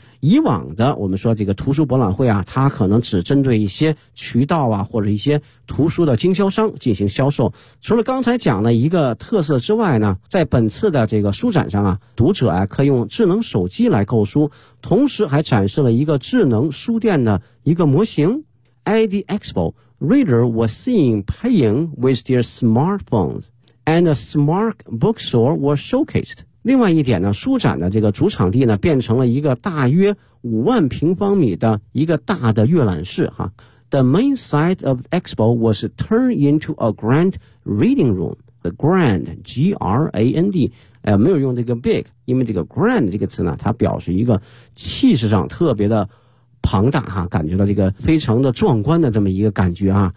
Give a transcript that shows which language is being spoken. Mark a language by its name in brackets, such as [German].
[Chinese] 以往的我们说这个图书博览会啊，它可能只针对一些渠道啊或者一些图书的经销商进行销售。除了刚才讲的一个特色之外呢，在本次的这个书展上啊，读者啊可以用智能手机来购书，同时还展示了一个智能书店的一个模型。 [English] At the expo, reader was seen paying with their smartphones, and a smart bookstore was showcased. [Chinese] 另外一点呢，书展的这个主场地呢，变成了一个大约5万平方米的一个大的阅览室哈。 [English] The main site of Expo was turned into a grand reading room. The grand, [Chinese] G-R-A-N-D, 没有用这个 big, 因为这个 grand 这个词呢，它表示一个气势上特别的庞大哈，感觉到这个非常的壮观的这么一个感觉啊。